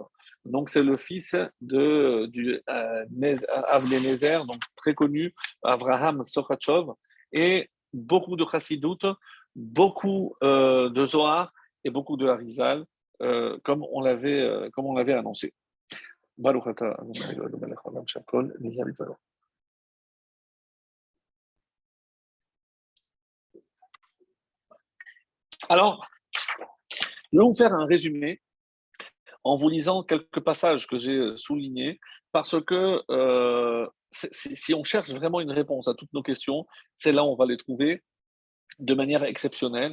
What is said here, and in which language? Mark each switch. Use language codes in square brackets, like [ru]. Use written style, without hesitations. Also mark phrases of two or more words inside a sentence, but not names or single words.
[fr] Donc, c'est le fils du Avnei Nezer, donc très connu, Avraham Sochachov, et beaucoup de Chassidut, beaucoup de Zohar et beaucoup de Harizal, comme on l'avait annoncé. [he] ברוך אתה ה' אלוהינו מלך העולם שהכל נהיה בדברו. [fr] Alors, je vais vous faire un résumé en vous lisant quelques passages que j'ai soulignés, parce que si on cherche vraiment une réponse à toutes nos questions, c'est là où on va les trouver de manière exceptionnelle.